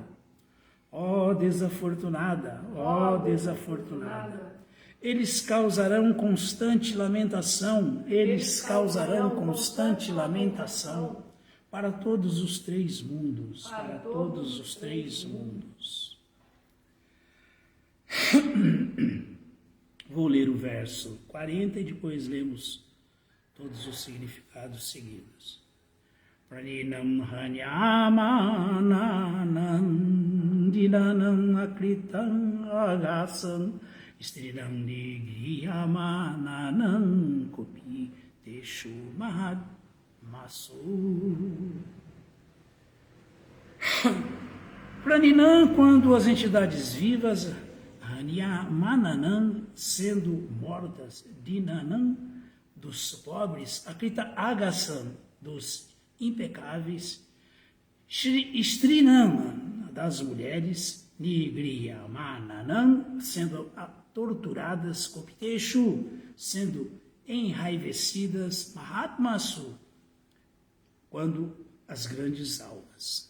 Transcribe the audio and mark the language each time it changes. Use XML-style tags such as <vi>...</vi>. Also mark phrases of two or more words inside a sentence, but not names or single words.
<pt>Ó desafortunada, ó desafortunada, eles causarão constante lamentação, eles causarão constante lamentação para todos os 3 mundos, para todos os 3 mundos. Vou ler o verso 40 e depois lemos todos os significados seguidos.</pt> <sa>Praninam hanyamananam dinanam akritam agasam strinam nigriyamananam kopi teshu mahad masu.</sa> <pt>Praninam, quando as entidades vivas, Hanyamananam, sendo mortas, Dinanam, dos pobres,</pt> <sa>Akrita Agasam,</sa> <pt>dos impecáveis, Strinam, das mulheres, Nigriyamananam, sendo torturadas, Kopiteshu, sendo enraivecidas, Mahatmasu, quando as grandes almas.</pt>